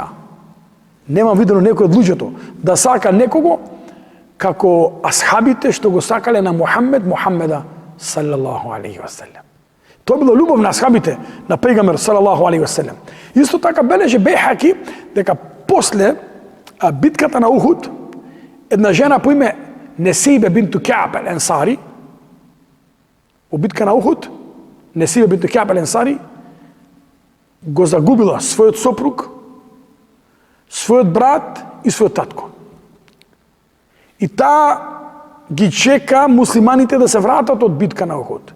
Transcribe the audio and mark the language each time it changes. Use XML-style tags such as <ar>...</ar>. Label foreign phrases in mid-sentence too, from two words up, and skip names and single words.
<mk>Немам видено некој од луѓето да сака некого како асхабите што го сакале на Мухаммед Мухаммеда</mk> <ar>صلى الله عليه وسلم.</ar> <mk>Тоа било љубов на асхабите на пејгамбер</mk> <ar>صلى الله عليه وسلم.</ar> <mk>Исто така бележи Бейхаки дека после битката на Ухуд, една жена по име Несибе бинту Кааб ал-Ансари, во битка на Ухуд, Несибе бинт Кааб ал-Ансари го загубила својот сопруг, својот брат и својот татко. И таа ги чека муслиманите да се вратат од битка на Ухуд.</mk>